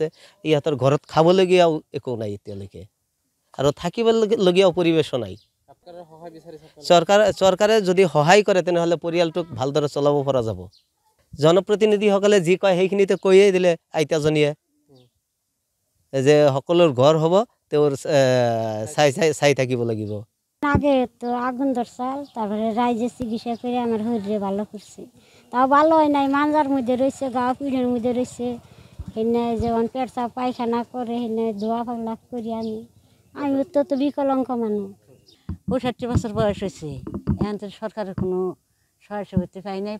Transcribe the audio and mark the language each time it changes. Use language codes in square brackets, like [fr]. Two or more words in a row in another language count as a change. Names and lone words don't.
[as] ইহঁতৰ ঘৰত খাবলগীয়াও একো নাই এতিয়ালৈকে, আৰু থাকিবলগীয়াও পৰিৱেশো নাই। চৰকাৰে যদি সহায় কৰে তেনেহ'লে পৰিয়ালটোক ভালদৰে চলাব পৰা যাব। জনপ্ৰতিনিধিসকলে যি কয় সেইখিনিতে কৈয়ে দিলে আইতাজনীয়ে, যে সকলোৰ ঘৰ হ'ব, তেওঁৰ চাই থাকিব লাগিব। [bn] আগে তো আগুন ধরছাল, তারপরে রাইজে চিকিৎসা করে আমার শরীরে ভালো করছে। তাও ভালো হয় নাই, মাঞ্জার মধ্যে রয়েছে, গা পিঠের মধ্যে রয়েছে। সেনে যেমন পেটসাপ পায়খানা করে সেনে ধোয়া পাগলা করি আমি তো বিকলাঙ্গ মানুষ। ৬৫ বছর বয়স হয়েছে, এখন তো সরকারের কোনো সহায় সুবিধা পাই নাই।